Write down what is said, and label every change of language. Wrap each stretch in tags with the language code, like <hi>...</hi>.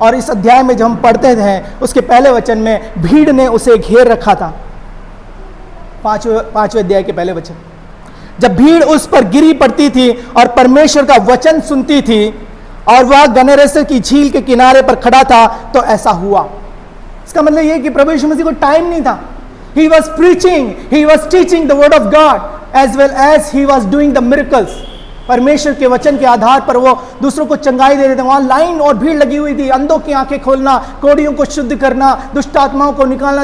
<hi>और इस अध्याय में जब हम पढ़ते हैं, उसके पहले वचन में भीड़ ने उसे घेर रखा था। 5वें अध्याय के पहले वचन, जब भीड़ उस पर गिरी पड़ती थी और परमेश्वर का वचन सुनती थी, और वह गन्नेसरत की झील के किनारे पर खड़ा था, तो ऐसा हुआ। इसका मतलब यह कि प्रभु यीशु मसीह को टाइम नहीं था।</hi> <en>He was preaching, he was teaching the word of God as well as he was doing the miracles.</en> <hi>परमेश्वर के वचन के आधार पर वो दूसरों को चंगाई दे रहे थे। वहां लाइन और भीड़ लगी हुई थी, अंधों की आंखें खोलना, कोढ़ियों को शुद्ध करना, दुष्ट आत्माओं को निकालना।</hi>